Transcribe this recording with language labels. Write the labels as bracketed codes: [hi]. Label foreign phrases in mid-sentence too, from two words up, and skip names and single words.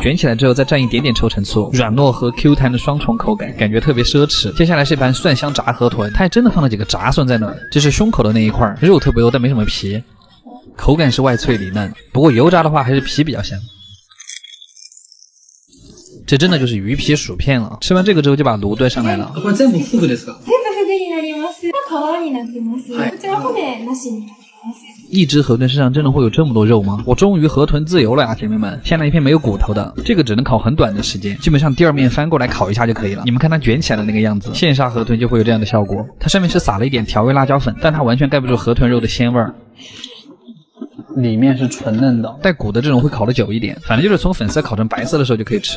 [zh] 卷起来之后再蘸一点点臭橙醋，软糯和 Q 弹的双重口感，感觉特别奢侈。接下来是一盘蒜香炸河豚，它还真的放了几个炸蒜在那儿，这是胸口的那一块，肉特别油但没什么皮，口感是外脆里嫩，不过油炸的话还是皮比较香。这真的就是鱼皮薯片了。吃完这个之后就把炉端上来了。 [ja] これ全部フグですか？全部フグになります。皮になってます。こちら骨なしになります。 [zh] 一只河豚身上真的会有这么多肉吗？我终于河豚自由了呀，姐妹们！先来一片没有骨头的，这个只能烤很短的时间，基本上第二面翻过来烤一下就可以了。你们看它卷起来的那个样子，现杀河豚就会有这样的效果。它上面是撒了一点调味辣椒粉，但它完全盖不住河豚肉的鲜味儿。里面是纯嫩的，带骨的这种会烤得久一点，反正就是从粉色烤成白色的时候就可以吃了。